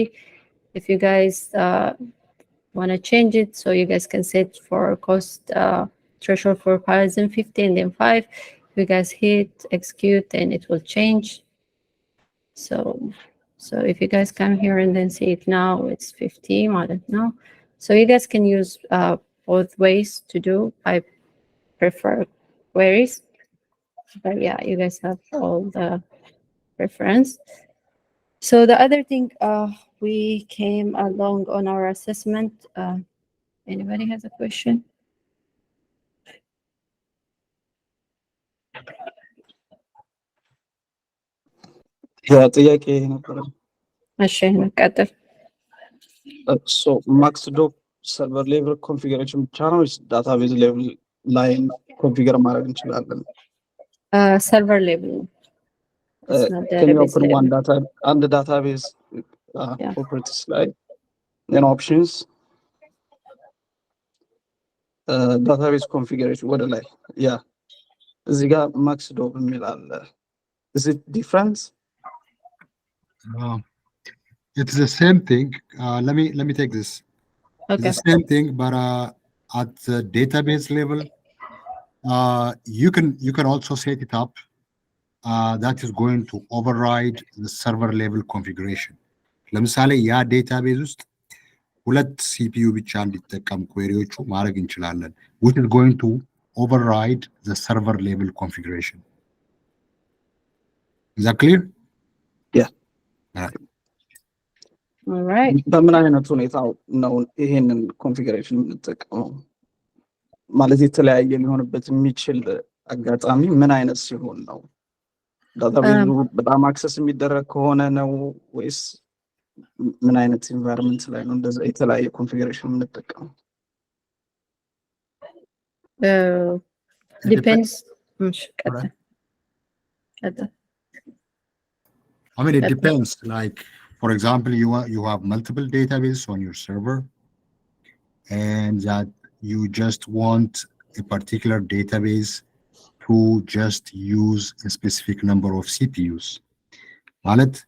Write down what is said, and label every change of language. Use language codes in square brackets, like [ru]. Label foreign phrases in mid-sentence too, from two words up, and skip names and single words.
[en] If you guys want to change it, so you guys can set for cost threshold for parallelism 50 and then 5. If you guys hit execute, then it will change. So if you guys come here and then see it now, it's 50 [am] ማለት ነው. [en] So you guys can use both ways to do. I prefer queries, but yeah, you guys have all the preference. So the other thing, we came along on our assessment. Anybody has a question? Yeah, [am] ጥያቄ ነበረ። እሺ እንቀጥል። [en] So max dop server level configuration [am] ብቻ ነው ወይስ [en] database level [am] ላይ ኮንፊገር ማድረግ እንችላለን? [en] Server level. It's not Can you database open one level. and the database Yeah. properties like then options database configuration [am] ወደ ላይ [en] yeah [am] እዚህ ጋር [en] max dop [am] የሚል አለ. [en] Is it different? It's the same thing. Let me take this. Okay. It's the same thing, but at the database level, you can also set it up. That is going to override the server level configuration. [am] ለምሳሌ ያ ዴታቤዝ ውስጥ 2 CPU ብቻ እንዲጠቀም ኩዌሪዎቹ ማድረግ እንችላለን, [en] which is going to override the server level configuration. Is that clear? Yeah. All right. [am] በምን አይነት ሁኔታ ነው ይሄንን ኮንፊግሬሽን የምንጠቀመው? ማለት የተለያየ ሊሆንበት የሚችል አጋጣሚ ምን አይነት ሲሆን ነው? ዳታቤዙ በጣም አክሰስ የሚደረግ ከሆነ ነው ወይስ ምን አይነት ኢንቫይሮንመንት ላይ ነው እንደዛ የተለያየ ኮንፊግሬሽን የምንጠቀመው? [en] Depends. I mean, it depends. Like, for example, you have multiple databases on your server, and that you just want a particular database to just use a specific number of CPUs.